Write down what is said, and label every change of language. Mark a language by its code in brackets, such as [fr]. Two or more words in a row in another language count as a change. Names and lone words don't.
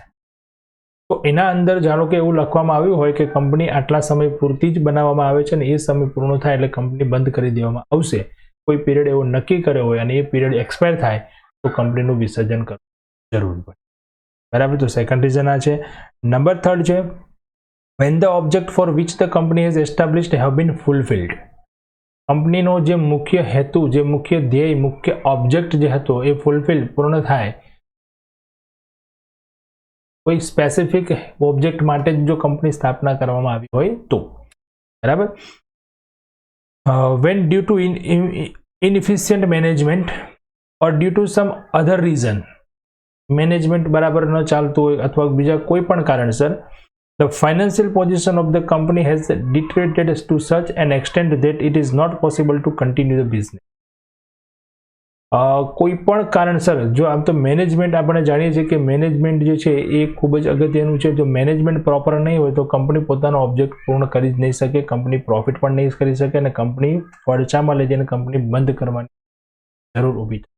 [gu] તો એના અંદર જાણો કે એવું લખવામાં આવ્યું હોય કે કંપની આટલા સમય પૂરતી જ બનાવવામાં આવે છે અને એ સમય પૂર્ણ થાય એટલે કંપની બંધ કરી દેવામાં આવશે. કોઈ પીરિયડ એવો નક્કી કર્યો હોય અને એ પીરિયડ એક્સપાયર થાય તો કંપનીનું વિસર્જન કરવું જરૂરી પડે, બરાબર. [en] તો second reason [gu] આ છે. [en] number third છે when the object for which the company has established have been fulfilled. [gu] કંપનીનો જે મુખ્ય હેતુ, જે મુખ્ય ધ્યેય, મુખ્ય ઓબ્જેક્ટ જે હતો એ ફૂલફિલ, પૂર્ણ થાય. કોઈ સ્પેસિફિક ઓબ્જેક્ટ માટે જો કંપની સ્થાપના કરવામાં આવી હોય તો, બરાબર. [en] when due to inefficient management or due to some other reason, [gu] મેનેજમેન્ટ બરાબર ન ચાલતું હોય અથવા બીજા કોઈ પણ કારણસર [en] the financial position of the company has deteriorated to such an extent that it is not possible to continue the business. [gu] કોઈ પણ કારણસર જો આમ તો મેનેજમેન્ટ આપણે જાણીએ છીએ કે મેનેજમેન્ટ જે છે એ ખૂબ જ અગત્યનું છે. જો મેનેજમેન્ટ પ્રોપર નહીં હોય તો કંપની પોતાનો ઓબ્જેક્ટ પૂર્ણ કરી જ નહીં શકે, કંપની પ્રોફિટ પણ નહીં કરી શકે અને કંપની ફડચામાં લઈ જઈને કંપની બંધ કરવાની જરૂર ઊભી થાય.